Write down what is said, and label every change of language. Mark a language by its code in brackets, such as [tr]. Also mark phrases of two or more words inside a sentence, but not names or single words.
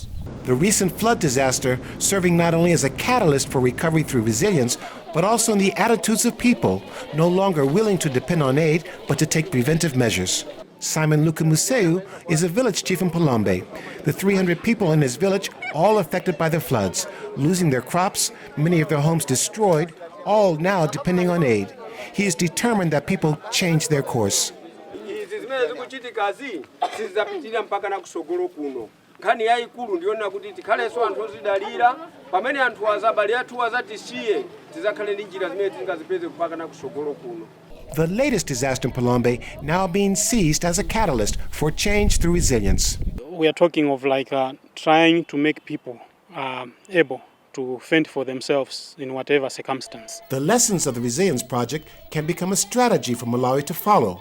[en] The recent flood disaster serving not only as a catalyst for recovery through resilience, but also in the attitudes of people, no longer willing to depend on aid, but to take preventive measures. Simon Lukamuseu is a village chief in Phalombe. The 300 people in his village, all affected by the floods, losing their crops, many of their homes destroyed, all now depending on aid. He is determined that people change their course. [ny] Nkhani yayikulu ndiona kuti tikhalenso anthu ozidalira pamene anthu azabale athu azatisiye tizakhale ndi njira zimene tingazipeze kupakana kusogolo kuno. [en] The latest disaster in Phalombe now being seized as a catalyst for change through resilience. We are talking of trying to make people able to fend for themselves in whatever circumstance. The lessons of the Resilience Project can become a strategy for Malawi to follow.